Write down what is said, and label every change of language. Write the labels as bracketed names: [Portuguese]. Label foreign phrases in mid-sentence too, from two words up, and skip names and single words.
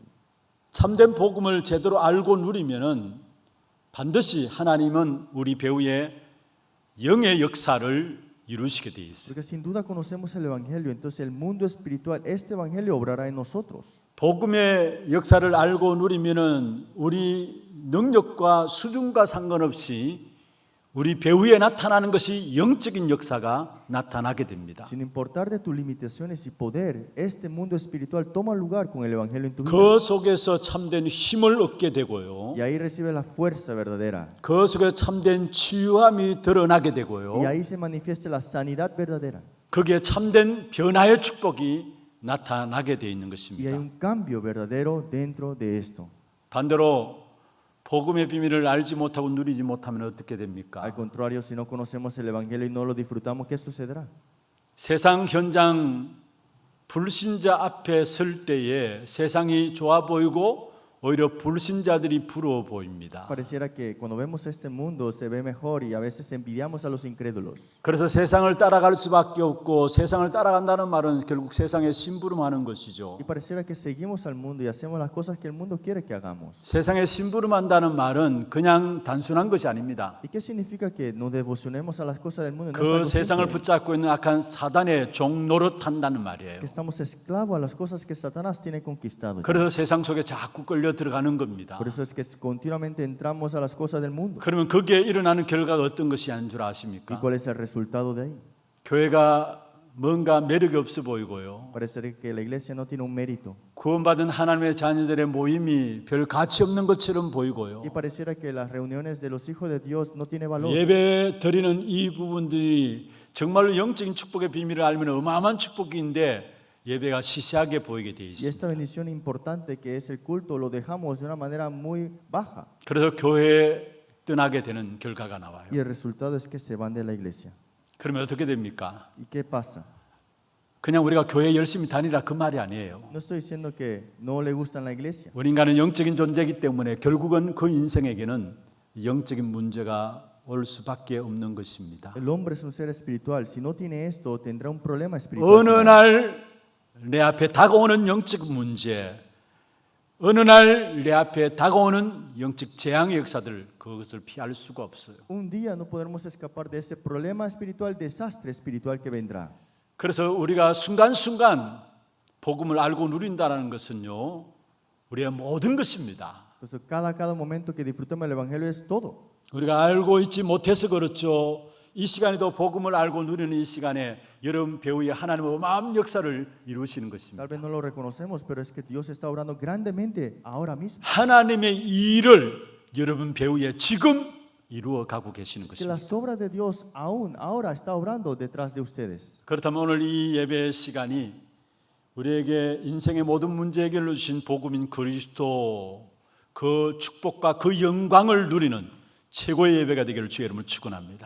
[Korean] 참된 복음을 제대로 알고 누리면은 반드시 하나님은 우리 배후에 영의 역사를 이루시게 돼 있어요. [Spanish] Porque sin duda conocemos el Evangelio, entonces el mundo espiritual, este Evangelio obrará en nosotros. [Korean] 복음의 역사를 알고 누리면은 우리 능력과 수준과 상관없이 우리 배후에 나타나는 것이 영적인 역사가 나타나게 됩니다. [Spanish] Sin importar de tus limitaciones y poder, este mundo espiritual toma lugar con el Evangelio en tu vida. [Korean] 그 속에서 참된 힘을 얻게 되고요. [Spanish] Y ahí recibe la fuerza verdadera. [Korean] 그 속에 참된 치유함이 드러나게 [Spanish] Y [Korean] 되고요. [Spanish] ahí se manifiesta la sanidad verdadera. [Korean] 거기에 참된 변화의 축복이 나타나게 되어 있는 [Spanish] Y hay [Korean] 것입니다. [Spanish] un cambio verdadero dentro de esto. [Korean] 반대로 복음의 비밀을 알지 못하고 누리지 못하면 어떻게 됩니까? [Spanish] Al contrario, si no conocemos el Evangelio y no lo disfrutamos, ¿qué sucederá? [Korean] 세상 현장 불신자 앞에 설 때에 세상이 좋아 보이고 오히려 불신자들이 부러워 보입니다. [Spanish] Pareciera que cuando vemos este mundo se ve mejor y a veces envidiamos a los incrédulos. [Korean] 그래서 세상을 따라갈 수밖에 없고 세상을 따라간다는 말은 결국 세상에 심부름하는 것이죠. [Spanish] Y pareciera que seguimos al mundo y hacemos las cosas que el mundo quiere que hagamos. [Korean] 세상에 심부름한다는 말은 그냥 단순한 것이 아닙니다. [Spanish] ¿Y qué significa que nos devocionemos a las cosas del mundo? No es [Korean] 그 [Spanish] algo [Korean] 세상을 [Spanish] simple. [Korean] 붙잡고 있는 악한 사단의 종노릇한다는 말이에요. [Spanish] Que estamos esclavos a las cosas que Satanás tiene conquistado. [Korean] 그래서 세상 속에 자꾸 끌려 들어가는 겁니다. [Spanish] Por eso es que continuamente entramos a las cosas del mundo. [Korean] 그러면 거기에 일어나는 결과가 어떤 것이 아닌 줄 [Spanish] ¿Y [Korean] 아십니까? [Spanish] cuál es el resultado de ahí? [Korean] 교회가 뭔가 매력이 없어 보이고요. [Spanish] Parece que la iglesia no tiene un mérito. [Korean] 구원받은 하나님의 자녀들의 모임이 별 가치 없는 것처럼 보이고요. [Spanish] Y pareciera que las reuniones de los hijos de Dios no tiene valor. [Korean] 예배 드리는 이 부분들이 정말로 영적인 축복의 비밀을 알면 어마어마한 축복인데 예배가 시시하게 보이게 돼 [Spanish] Y [Korean] 있습니다. [Spanish] esta bendición importante que es el culto lo dejamos de una manera muy baja. [Korean] 그래서 교회에 떠나게 되는 결과가 나와요. [Spanish] Y el resultado es que se van de la iglesia. [Korean] 그러면 어떻게 됩니까? [Spanish] ¿Y qué pasa? [Korean] 그냥 우리가 교회 열심히 다니라 그 말이 아니에요. [Spanish] No estoy diciendo que no le gusta la iglesia. [Korean] 우리 인간은 영적인 존재이기 때문에 결국은 그 인생에게는 영적인 문제가 올 수밖에 없는 것입니다. [Spanish] El hombre es un ser espiritual. Si no tiene esto, tendrá un problema [Korean] 어느 [Spanish] espiritual. [Korean] 날 내 앞에 다가오는 영적 문제, 어느 날 내 앞에 다가오는 영적 재앙의 역사들, 그것을 피할 수가 없어요. [Spanish] Un día no podremos escapar de ese problema espiritual, desastre espiritual que vendrá. [Korean] 그래서 우리가 순간순간 복음을 알고 누린다는 것은요, 우리의 모든 것입니다. [Spanish] Por eso cada momento que disfrutemos del evangelio es todo. [Korean] 우리가 알고 있지 못해서 그렇죠. 이 시간에도 복음을 알고 누리는 이 시간에 여러분 배후에 하나님의 어마어마한 역사를 이루시는 것입니다. [Spanish] Tal vez no lo reconocemos, pero es que Dios está obrando grandemente ahora mismo. [Korean] 하나님의 일을 여러분 배후에 지금 이루어 가고 계시는 [Spanish] Es que [Korean] 것입니다. [Spanish] las obras de Dios aún ahora está obrando detrás de ustedes. [Korean] 그렇다면 오늘 이 예배 시간이 우리에게 인생의 모든 문제 해결을 주신 복음인 그리스도 그 축복과 그 영광을 누리는 최고의 예배가 되기를 주의 이름으로 축원합니다.